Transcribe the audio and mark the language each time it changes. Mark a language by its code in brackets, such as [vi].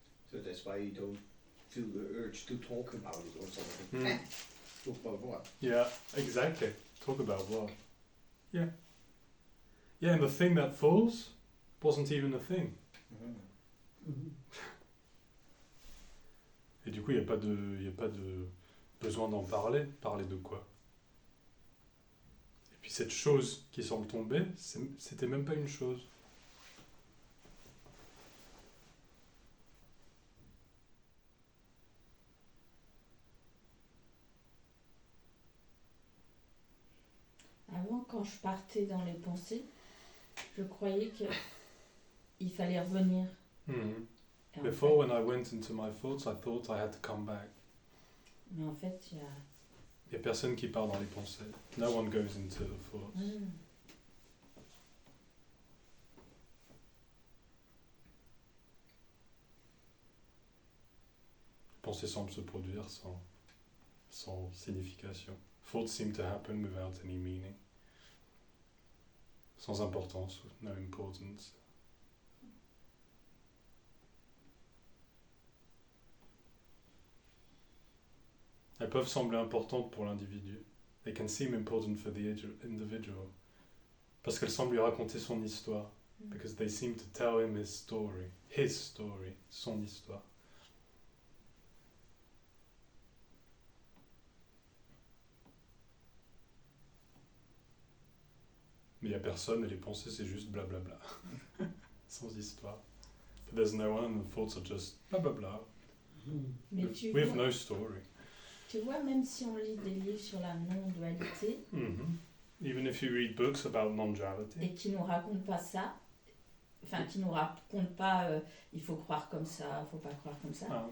[en] So that's why you don't feel the urge to talk about it or something. Talk about what? Yeah, exactly. Talk about what? Yeah. Yeah, and the thing that falls wasn't even a thing. [fr] Et du coup, il n'y a pas de besoin d'en parler. Parler de quoi? Et puis cette chose qui semble tomber, c'était même pas une chose. Avant, quand je partais dans les pensées, je croyais qu'il fallait revenir. Et [en] Before, when I went into my thoughts, I thought I had to come back. [fr] Mais en fait, il y a personne qui part dans les pensées. [en] No one goes into the thoughts. [fr] Les pensées semblent se produire sans signification. [en] Thoughts seem to happen without any meaning. [fr] Sans importance, [en] no importance. [fr] Elles peuvent sembler importantes pour l'individu. [en] They can seem important for the individual. [fr] Parce qu'elles semblent lui raconter son histoire. [en] Because they seem to tell him his story, [fr] son histoire. Mais il n'y a personne et les pensées c'est juste blablabla. Sans histoire. [en] But there's no one and the thoughts are just blablabla. With no story. [fr] Tu vois, même si on lit des livres sur la non-dualité, [en] even if you read books about non-duality, [fr] et qui nous racontent pas ça, enfin qui nous racontent pas il faut croire comme ça, il faut pas croire comme ça,